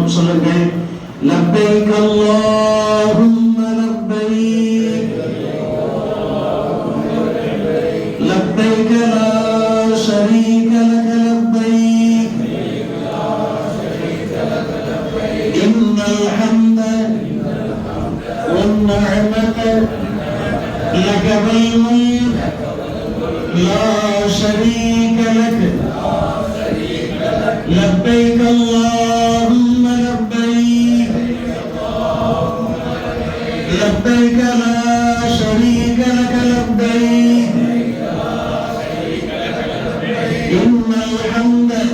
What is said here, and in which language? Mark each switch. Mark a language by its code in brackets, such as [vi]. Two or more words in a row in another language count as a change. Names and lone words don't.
[ar] சொல்லுங்கள்: لبيك اللهم لبيك لبيك لا شريك لك لبيك إن الحمد والنعمة لك والملك لا شريك لك لبيك اللهم لبيك لبيك لا شريك لك لبيك إن الحمد